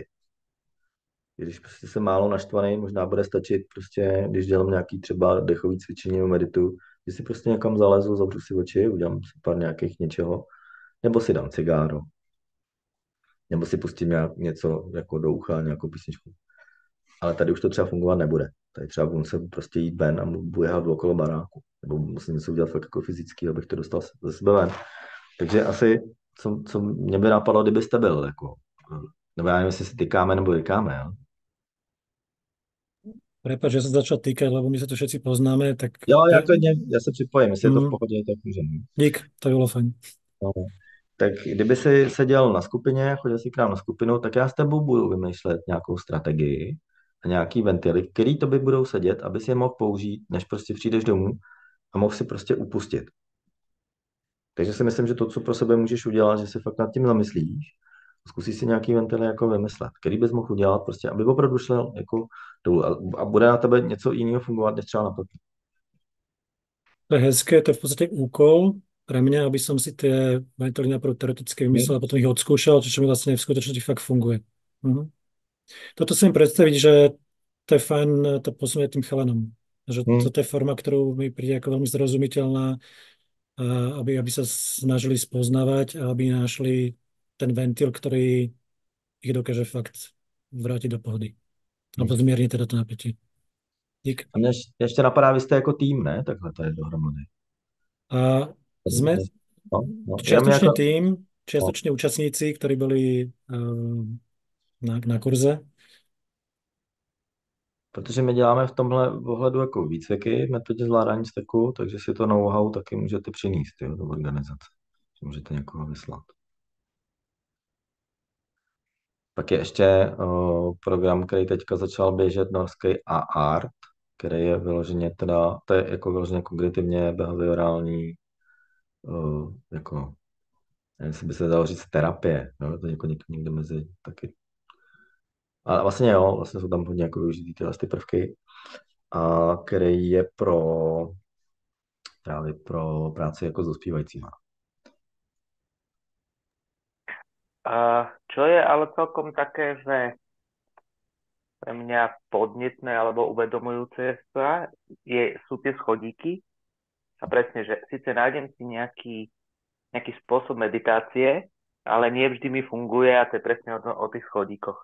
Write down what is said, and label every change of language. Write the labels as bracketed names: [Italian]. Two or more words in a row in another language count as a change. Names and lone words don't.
[Czech] Když prostě jsem málo naštvaný, možná bude stačit prostě, když dělám nějaký třeba dechový cvičení nebo meditu, že si prostě někam zalezu, zavřu si oči, udělám si pár nějakých něčeho, nebo si dám cigáro, nebo si pustím něco jako do ucha, nějakou písničku. Ale tady už to třeba fungovat nebude. Tady třeba musím prostě jít ven a běhat okolo baráku. Nebo musím něco udělat fakt jako fyzicky, abych to dostal ze sebe ven. Takže asi, co mě by napadlo, kdybyste byl, jako, nebo já nevím, jestli si tykáme nebo vykáme, jo? [Slovak] Prepáč, že som začal týkať, lebo my sa tu všetci poznáme, tak... [Czech] Jo, já se připojím, jestli je to v pohodě, tak můžeme. Dík, to bylo fajn. No. Tak kdyby si seděl na skupině, chodil si k nám na skupinu, tak já s tebou budu vymýšlet nějakou strategii a nějaký ventily, který to by budou sedět, aby si je mohl použít, než prostě přijdeš domů a mohl si prostě upustit. Takže si myslím, že to, co pro sebe můžeš udělat, že si fakt nad tím zamyslíš, zkusíš si nějaký ventily jako vymyslet, který bys mohl udělat, prostě, aby opravdu šel jako dolů a bude na tebe něco jiného fungovat, než třeba na papír. To je hezké, [Slovak] to je v podstate úkol pre mňa, aby som si tie ventily najprv teoreticky vymyslel a potom ich odskúšal, čo mi vlastne v skutočnosti fakt funguje. Toto si viem predstaviť, že to je fajn to posunúť tým chalanom. Že Hmm. toto je forma, ktorú mi príde ako veľmi zrozumiteľná, a aby sa snažili spoznávať a aby našli ten ventil, ktorý ich dokáže fakt vrátiť do pohody. Alebo zmierniť teda to napätie. Dík. [Czech] A mě ještě napadá, vy jste jako tým, ne? Takhle tady dohromady. [Slovak] A sme [Czech] No, [Slovak] čiastočne [Czech] jako, [Slovak] tým, čiastočne účastníci, ktorí boli na kurze. [Czech] protože my děláme v tomhle ohledu jako výcviky, metodě zvládání steku, takže si to know-how taky můžete přinést, jo, do organizace. Můžete někoho vyslat. Pak je ještě program, který teďka začal běžet, norský A-Art, který je vyloženě teda, to je jako vyloženě kognitivně behaviorální, jako, nevím, jestli by se dalo říct terapie, jo, to je jako někde mezi taky. A vlastně jo, vlastně jsou tam hodně jako využitý tyhle ty prvky, a který je právě pro práci jako s dospívajícíma. [Slovak] Čo je ale celkom také, že pre mňa podnetné alebo uvedomujúce sa sú tie schodíky. A presne, že síce nájdem si nejaký spôsob meditácie, ale nie vždy mi funguje a to je presne o tých schodíkoch.